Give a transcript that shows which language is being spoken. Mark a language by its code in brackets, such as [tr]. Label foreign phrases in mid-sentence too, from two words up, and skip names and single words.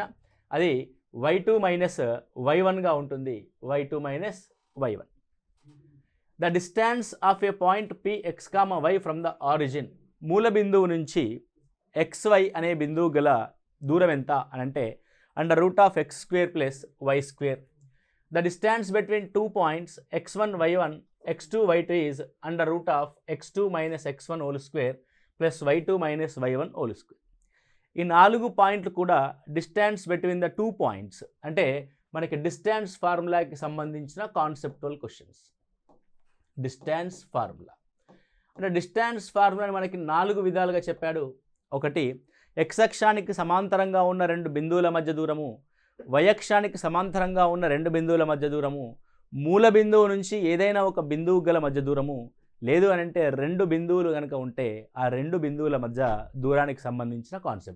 [te] అది y2 మైనస్ y1గా ఉంటుంది, y2 మైనస్ y1. [en] the distance of a point px, y from the origin, [te] మూల బిందువు నుంచి xy అనే బిందువు గల దూరం ఎంత అని అంటే √(x² + y²). [en] the distance between 2 points x1 y1 x2 y2 is [te] √(x2 - x1) + y2 - y1 ఈ 4 పాయింట్లు కూడా [en] distance between the 2 points, [te] అంటే మనకి డిస్టెన్స్ ఫార్ములాకి సంబంధించిన [en] conceptual questions. distance formula [te] అంటే [en] distance formulani [te] మనకి 4 విధాలుగా చెప్పాడు. ఒకటి, x అక్షానికి సమాంతరంగా ఉన్న 2 బిందువుల మధ్య దూరము, y అక్షానికి సమాంతరంగా ఉన్న 2 బిందువుల మధ్య దూరము, మూల బిందువు నుంచి ఏదైనా ఒక బిందువు గల మధ్య దూరము, లేదు అని అంటే 2 బిందువులు కనుక ఉంటే ఆ 2 బిందువుల మధ్య దూరానికి సంబంధించిన కాన్సెప్ట్.